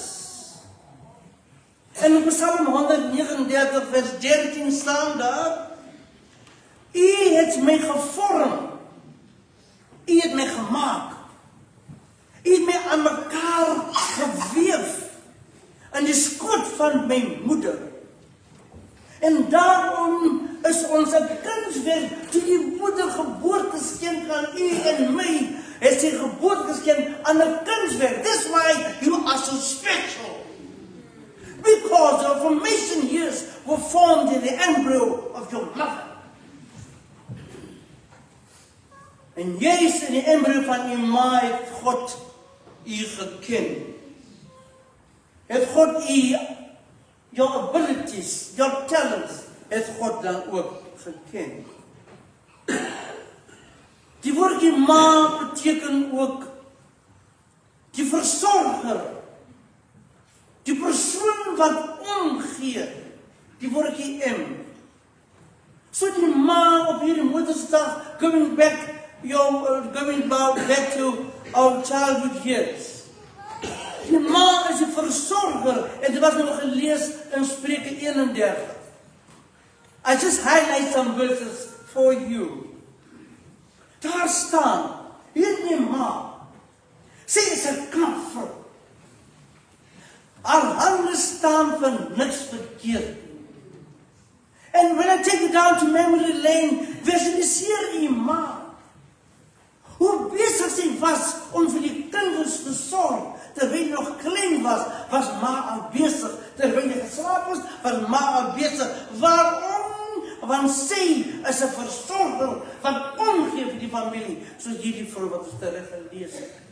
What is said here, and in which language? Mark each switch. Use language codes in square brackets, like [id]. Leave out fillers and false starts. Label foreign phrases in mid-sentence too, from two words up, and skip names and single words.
[af] En in Psalm 139 vers 13 staan daar, U het my gevorm, U het my gemaak, U het my aan mekaar geweef in die skoot van my moeder. En daarom is ons 'n kunswerk, toe die moeder geboorte skenk aan U en my, het sy geboorte geskenk aan 'n kunswerk. [en] That's why you are so special. Because your formation years were formed in the embryo of your mother. [af] En juist in die embryo van u ma het God u geken. Het God u, [en] your abilities, your talents, [af] het God dan ook geken. Die woordjie ma beteken ook die versorger, die persoon wat omgee, die woordjie M. So die ma op hierdie Moedersdag, [en] going back to our childhood years. [af] Die ma is die versorger, en dit was nog gelees in Spreuke 31. [en] I just highlight some verses for you. [af] Daar staan, hierdie ma, sy is 'n knap vrou. Haar hande staan van niks verkeerd. [en] And when I take you down to memory lane, [af] visualiseer u ma. Hoe besig sy was om vir die kinders te sorg, terwyl hy nog klein was ma al besig. Terwyl hy geslaap was ma al besig. Waarom? Want sy is 'n versorger wat omgee vir die familie, soos hierdie vrou wat ons terug gelees het.